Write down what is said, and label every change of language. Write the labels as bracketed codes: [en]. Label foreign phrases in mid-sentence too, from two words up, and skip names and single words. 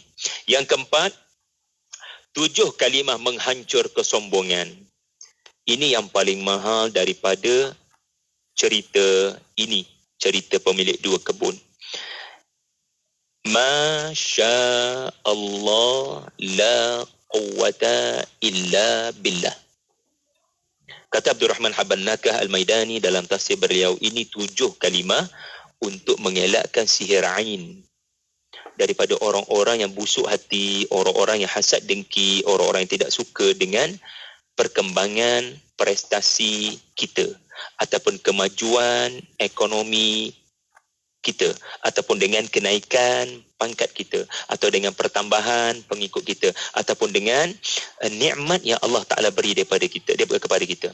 [ms] Yang keempat, 7 kalimah menghancur kesombongan. Ini yang paling mahal daripada cerita ini, cerita pemilik 2 kebun. [ar] ما شاء الله لا قوة إلا بالله. [ms] Kata Abdul Rahman Habban Nakah Al-Maidani dalam tafsir beliau, ini 7 kalimah untuk mengelakkan sihir ain daripada orang-orang yang busuk hati, orang-orang yang hasad dengki, orang-orang yang tidak suka dengan perkembangan prestasi kita ataupun kemajuan ekonomi kita, ataupun dengan kenaikan pangkat kita, atau dengan pertambahan pengikut kita, ataupun dengan nikmat yang Allah Ta'ala beri kepada kita.